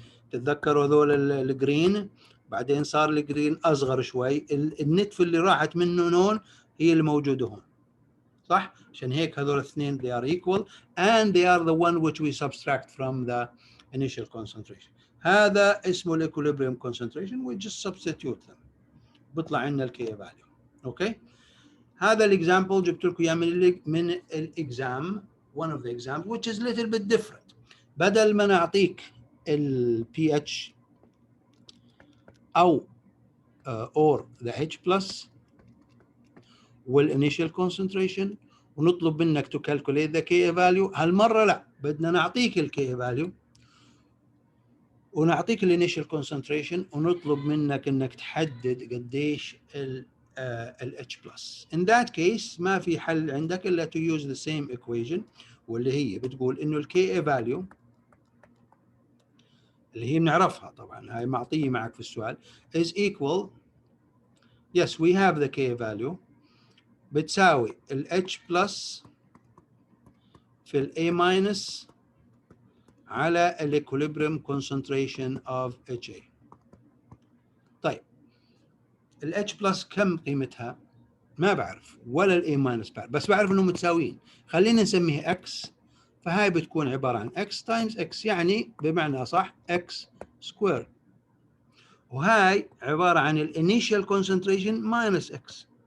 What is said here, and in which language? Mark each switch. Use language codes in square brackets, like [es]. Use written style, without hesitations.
[ar] تتذكروا هذول الجرين، بعدين صار الجرين اصغر شوي، النتف اللي راحت منه نون هي اللي موجوده هون، صح؟ عشان هيك هذول الاثنين [en] they are equal and they are the one which we subtract from the initial concentration. [ar] هذا اسمه الايكوليبريم concentration، [en] we just substitute them، [ar] بيطلع عندنا الكي فاليو. اوكي، هذا الاكزامبل جبت لكم اياه من الاكزام، [en] one of the examples which is little bit different. [ar] بدل ما نعطيك ال pH أو or the H plus والinitial concentration ونطلب منك [en] to calculate the Ka value، [ar] هالمرة لا، بدنا نعطيك ال Ka value ونعطيك الinitial concentration ونطلب منك انك تحدد قديش ال H plus. [en] In that case [ar] ما في حل عندك إلا [en] to use the same equation، [ar] واللي هي بتقول إنه ال Ka value اللي هي بنعرفها طبعا، هاي معطية معك في السؤال [en] is equal، yes we have the Ka value، [ar] بتساوي ال H plus في ال A minus على ال [en] equilibrium concentration of HA. [ar] طيب ال H plus كم قيمتها؟ ما بعرف، ولا ال A minus بعرف، بس بعرف انهم متساويين، خلينا نسميه X، فهاي بتكون عبارة عن X times X، يعني بمعنى صح X square، وهاي عبارة عن ال [en] initial concentration minus X.